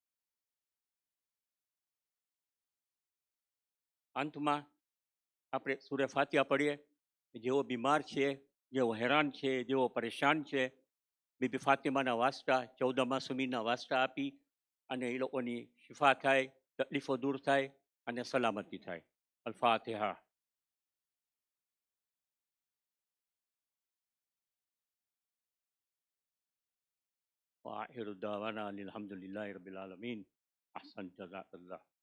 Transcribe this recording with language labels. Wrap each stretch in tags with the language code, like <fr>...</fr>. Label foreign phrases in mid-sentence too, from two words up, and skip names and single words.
<gu>અંતમાં આપણે સૂરે ફાતિહા પઢીએ. જેઓ બીમાર છે, જેઓ હેરાન છે, જેઓ પરેશાન છે, બીબી ફાતિમાના વાસ્તા 14 માસુમીના વાસ્તા આપી અને એ લોકોની શિફા થાય, તકલીફો દૂર થાય અને સલામતી થાય.</gu> <ar>الفاتحة. وآخر دعوانا الحمد لله رب العالمين. أحسن جزاك الله.</ar>